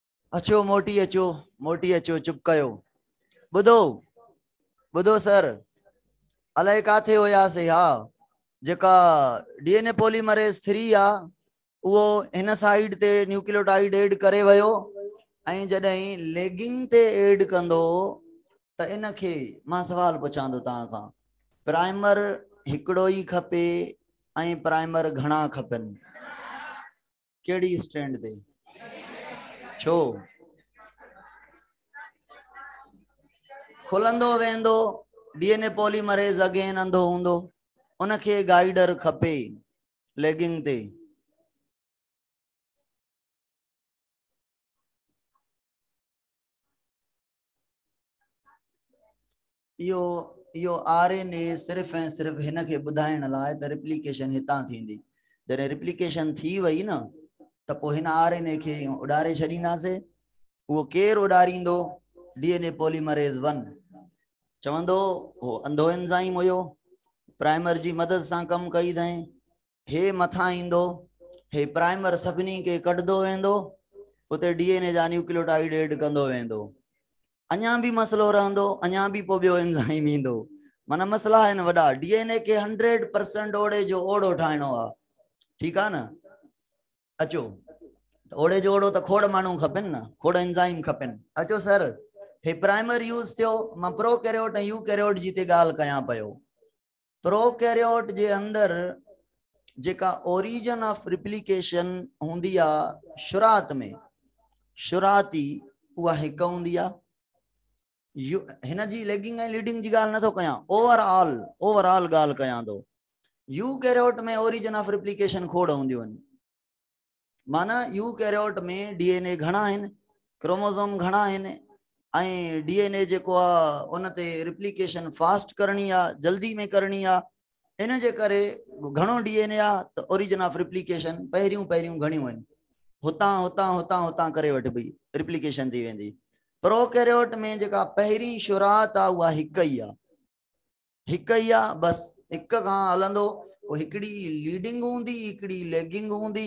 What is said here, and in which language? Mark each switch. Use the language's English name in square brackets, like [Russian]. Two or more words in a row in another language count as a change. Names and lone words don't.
[Sindhi] अचो मोटी अचो चुप कयो। बुधो बुधो सर अलाए काथे होयासीं। हा जेका [English] DNA polymerase [Sindhi] 3 आ वो इन साइड ते [English] nucleotide add [Sindhi] करे वयो ऐं जडहीं लेगिंग ते ऐड कंदो त इन खे मां सवाल पुछां थो तव्हां खां। प्राइमर हिकिड़ो ही खपे ऐं प्राइमर घणा खपनि? केड़ी स्टैंड ते? छो? खुलंदो वेंदो [English] DNA polymerase again [Sindhi] अंधो हूंदो, उनखे गाइडर खपे लेगिंग ते। यो यो आरएनए सिर्फ ऐं सिर्फ हिन खे ॿुधाइण लाइ त रिप्लिकेशन हितां थींदी। जॾहिं रिप्लिकेशन थी वई न त पोइ हिन आरएनए खे उॾारे छॾींदासीं। वो केर उॾारींदो? [English] DNA polymerase [Sindhi] 1 चवंदो वो अंधो एंजाइम हुयो, प्राइमर जी मदद सां कम कई अथई, हे मथां ईंदो, हे प्राइमर सभिनी के कढंदो वेंदो, उते डीएनए जा [English] nucleotide add [Sindhi] कंदो वेंदो। अञा भी मसलो रहंदो, अञा भी पोइ ॿियो एंजाइम ईंदो। माना मसला आहिनि वॾा। डीएनए के 100% ओड़े जो ओड़ो ठाहिणो आहे। ठीक आहे न? अचो ओड़े जो ओड़ो त खोड़ माण्हू खपनि न, खोड़ एंजाइम खपनि। अचो सर हे [English] primer use [Sindhi] थियो। मां प्रोकैरियोट ऐं यूकैरियोट जी ते ॻाल्हि कयां पियो। प्रोकैरियोट जे अंदर जेका [English] origin of replication [Sindhi] हूंदी आहे शुरात में, शुराती उहा हिकु हूंदी आहे। हिन जी लेगिंग ऐं लीडिंग जी ॻाल्हि नथो कयां, ओवरऑल ॻाल्हि कयां थो। यूकैरियोट में [English] origin of replication [Sindhi] खोड़ हूंदियूं आहिनि। माना यूकैरियोट में डीएनए घणा आहिनि, क्रोमोसोम घणा आहिनि ऐं डीएनए जेको आहे उन ते [English] replication fast [Sindhi] करणी आहे, जल्दी में करणी आहे। इन जे करे घणो डीएनए आहे त [English] origin of replication [Sindhi] पहिरियों घणियूं आहिनि। हुतां हुतां हुतां हुतां करे वठिबी रिप्लिकेशन थी वेंदी। प्रोकैरियोट में जेका पहिरीं शुरात आहे उहा हिकु ई आहे बस। हिक खां हलंदो। हिकिड़ी लीडिंग हूंदी, हिकिड़ी लेगिंग हूंदी।